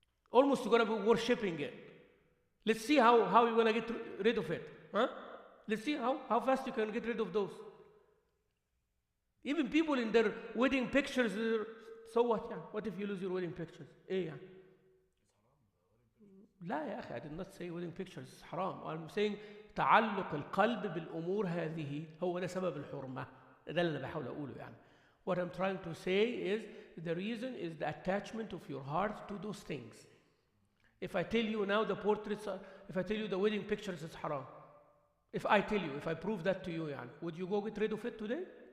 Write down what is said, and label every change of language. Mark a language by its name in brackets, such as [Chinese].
[English] Almost you're going to be worshipping it. Let's see how you're going to get rid of it. Huh? Let's see how fast you can get rid of those. Even people in their wedding pictures, so what? Yeah? What if you lose your wedding pictures? Yeah. [Arabic] لا يا أخي, [English] I did not say wedding pictures. It's haram. I'm saying [Arabic] تعلق القلب بالأمور هذه هو ده سبب الحرمة. ده اللي أنا بحاول أقوله يعني. [English] What I'm trying to say is the reason is the attachment of your heart to those things. If I tell you now the portraits, if I tell you the wedding pictures is haram, if I tell you, if I prove that to you, يعني, would you go get rid of it today?